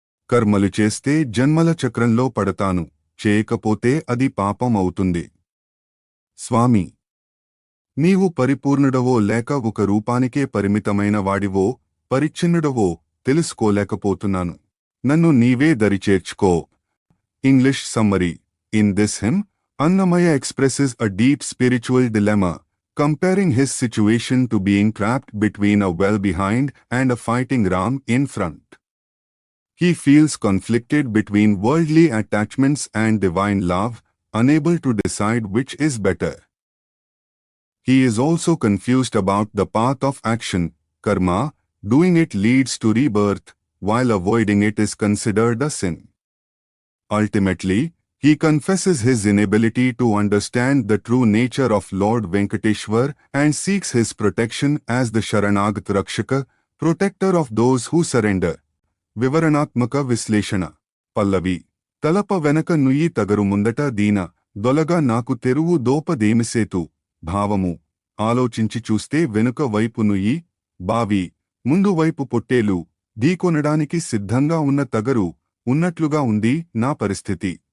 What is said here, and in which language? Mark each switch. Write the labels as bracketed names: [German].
[Telugu] కర్మలు చేస్తే జన్మల చక్రంలో పడతాను, చేయకపోతే అది పాపం అవుతుంది. స్వామి, నీవు పరిపూర్ణుడవో లేక ఒక రూపానికే పరిమితమైన వాడివో, పరిచ్ఛిన్నుడవో తెలుసుకోలేకపోతున్నాను. నన్ను నీవే దరిచేర్చుకో. [English] English summary: In this hymn, Annamaya expresses a deep spiritual dilemma, comparing his situation to being trapped between a well behind and a fighting ram in front. He feels conflicted between worldly attachments and divine love, unable to decide which is better. He is also confused about the path of action, karma. Doing it leads to rebirth, while avoiding it is considered a sin. Ultimately, he confesses his inability to understand the true nature of Lord Venkateshwar and seeks his protection as the Sharanagata Rakshaka, protector of those who surrender. [Telugu] వివరణాత్మక విశ్లేషణ. పల్లవి: తలప వెనక నుయ్యి తగరు ముందట దీన, దొలగా నాకు తెరువు దోపదేమిసేతు. భావము: ఆలోచించి చూస్తే వెనుక వైపు నుయ్యి, బావి, ముందు వైపు పొట్టేలు, ఢీకొనడానికి సిద్ధంగా ఉన్న తగరు ఉన్నట్లుగా ఉంది నా పరిస్థితి.